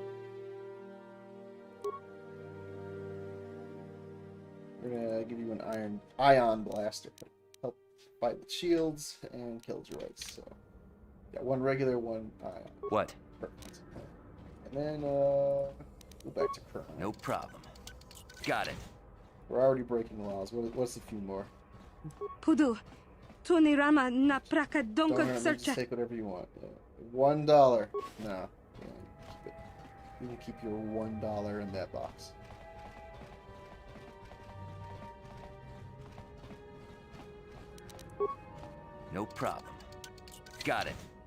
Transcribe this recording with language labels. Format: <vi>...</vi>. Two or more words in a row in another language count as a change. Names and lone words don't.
<en>We're gonna give you an ion blaster. Help fight with shields and kill droids. So, got one regular, one ion. What? Perfect. And then, go back to crime. No problem. Got it. We're already breaking laws. What's a few more? Pudu, Tunirama na praka Don't donko hurt me, searcha. just take whatever you want. Yeah. $1. No. Yeah, keep it. You can keep your $1 in that box. No problem. Got it.</en>